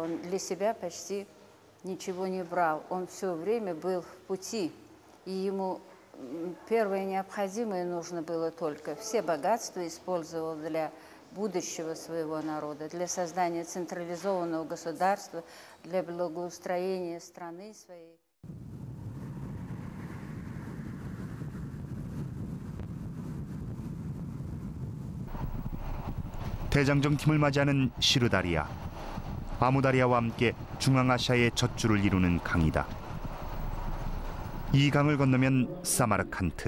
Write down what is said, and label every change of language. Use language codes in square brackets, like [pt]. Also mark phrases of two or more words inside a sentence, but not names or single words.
[ru] Он для себя почти ничего не брал. Он все время был в пути, и ему первое необходимое нужно было только. Все богатства использовал для будущего своего народа, для создания централизованного государства, для благоустроения страны своей. [ko] 대장정팀을 맞이하는 시르다리아. 아무다리아와 함께 중앙아시아의 젖줄을 이루는 강이다. 이 강을 건너면 사마르칸트.